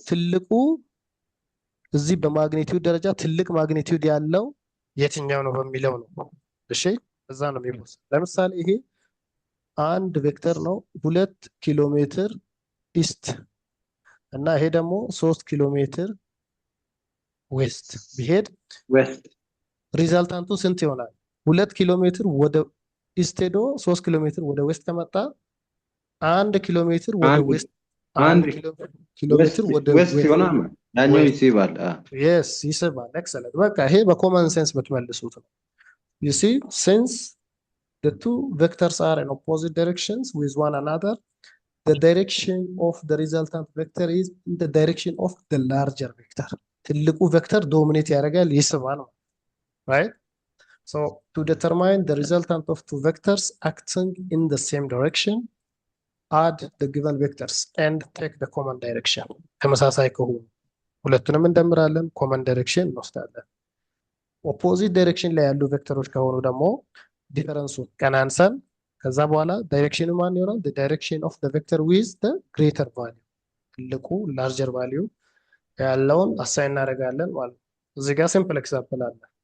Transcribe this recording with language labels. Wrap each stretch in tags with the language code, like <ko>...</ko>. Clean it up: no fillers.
<am>ትልቁ እዚህ በማግኒቲዩድ ደረጃ ትልቅ ማግኒቲዩድ ያለው የትኛው ነው በሚለው ነው። እሺ እዛ ነው የሚወሰነው። ለምሳሌ ይሄ አንድ ቬክተር ነው 2 ኪሎ ሜትር ኢስት እና ይሄ ደግሞ 3 ኪሎ ሜትር ዌስት ቢሄድ ሪዛልታንቱ ስንት ይሆናል? 2 ኪሎ ሜትር ወደ ኢስት ሄዶ 3 ኪሎ ሜትር ወደ ዌስት ከመጣ 1 ኪሎ ሜትር ወደ ዌስት 1 ኪሎ ሜትር ወደ ዌስት ይሆናል። ያኛው ይስባል።</am> <en>yes</en> <am>ይስባል። ኤክሰለንት። በቃ ይሄ በኮመን ሴንስ የምትመልሱት ነው።</am> <en>you see since the two vectors are in opposite directions with one another, the direction of the resultant vector is in the direction of the larger vector.</en> <am>ትልቁ ቬክተር ዶሚኔት ያደርጋል፣ ይስባል። right?</am> <en>So to determine the resultant of two vectors acting in the same direction, add the given vectors and take the common direction.</en> <am>ተመሳሳይ ከሆኑ ሁለቱንም እንደምራለን፣ ኮመን ዳይሬክሽን እንወስዳለን። ኦፖዚት ዳይሬክሽን ላይ ያሉ ቬክተሮች ከሆኑ ደግሞ ዲፈረንሱ ቀናንሰን ከዛ በኋላ ዳይሬክሽኑ ማን ይሆናል?</am> <en>the direction of the vector with the greater value፣</en> <am>ትልቁ ላርጀር ቫልዩ ያለውን አሳይን እናደርጋለን ማለት ነው። እዚህ ጋር ሲምፕል ኤግዛምፕል አለ።</am>